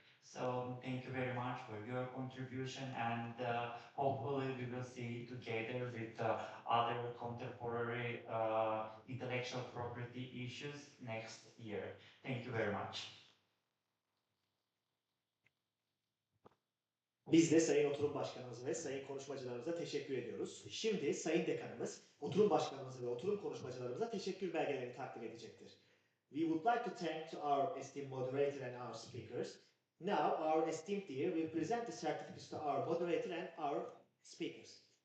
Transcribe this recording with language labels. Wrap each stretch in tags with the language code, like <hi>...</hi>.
<en>So thank you very much for your contribution, and hopefully we will see together with other contemporary intellectual property issues next year. Thank you very much.</en> <tr>Biz de Sayın Oturum Başkanımız ve Sayın konuşmacılarımıza teşekkür ediyoruz. Şimdi Sayın Dekanımız, Oturum Başkanımız ve Oturum konuşmacılarımıza teşekkür belgelerini takdim edecektir.</tr> <en>We would like to thank to our esteemed moderator and our speakers. Now our esteemed dear will present the certificates to our moderator and our speakers.</en>